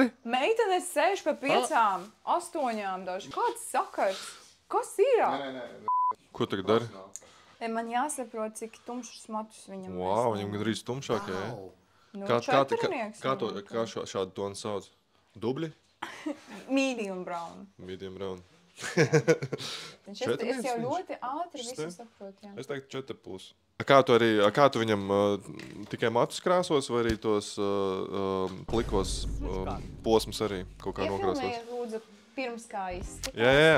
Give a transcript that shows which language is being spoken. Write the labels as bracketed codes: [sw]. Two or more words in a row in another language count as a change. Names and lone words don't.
[lv] Meitenes sēž pa 5, 8 daži. Kāds sakars? Kas ir? Ko tagad dari? Man jāsaprot, cik tumšus matus viņam Wow, viņam gandrīz tumšākie, jā. Nu, Kā šādu tonu sauc? Dubļi? [en] Medium brown. Medium brown. [lv] Es jau ļoti ātri visu saprotu, jā. Es teiktu 4,5. Kā tu viņam tikai matus krāsos, vai arī tos plikos posmus arī kaut kā nokrāsos? Iefilmējiet, lūdzu, pirms kā izskatās. Jā.